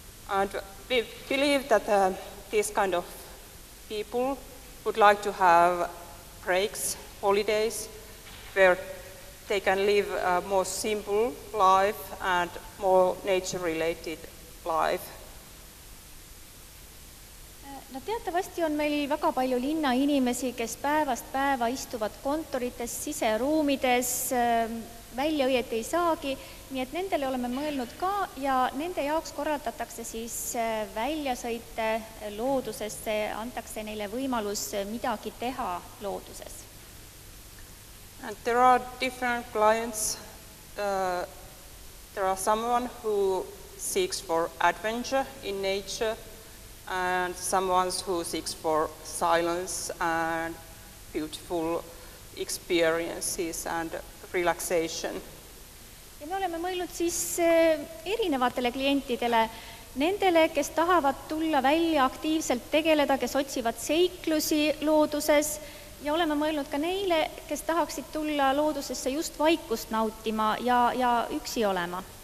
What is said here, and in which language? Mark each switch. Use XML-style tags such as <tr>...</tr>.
<en>And we believe that these kind of people would like to have breaks, holidays, where they can live a more simple life and more nature-related life.</en> <et>No teatavasti on meil väga palju linnainimesi, kes päevast päeva istuvad kontorites, siseruumides, välja õieti ei saagi, nii et nendele oleme mõelnud ka ja nende jaoks korraldatakse siis väljasõite loodusesse, antakse neile võimalus midagi teha looduses.</et> <en>And there are different clients. There are someone who seeks for adventure in nature and someone who seeks for silence and beautiful experiences and relaxation.</en> <et>Ja me oleme mõelnud siis erinevatele klientidele, nendele, kes tahavad tulla välja aktiivselt tegeleda, kes otsivad seiklusi looduses ja oleme mõelnud ka neile, kes tahaksid tulla loodusesse just vaikust nautima ja üksi olema.</et>